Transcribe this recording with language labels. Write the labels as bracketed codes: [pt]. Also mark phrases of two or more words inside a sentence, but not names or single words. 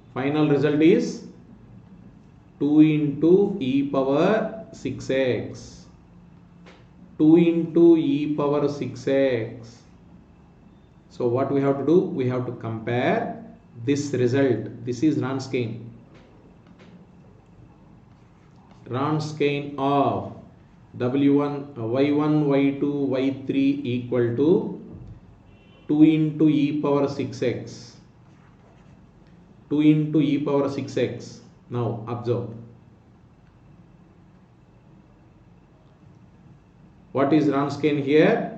[en] Final result is 2 into e power 6x, 2 into e power 6x. So what we have to do? We have to compare this result. This is Wronskian of w1, y1, y2, y3 equal to 2 into e power 6x. 2 into e power 6x. Now observe. What is Wronskian here?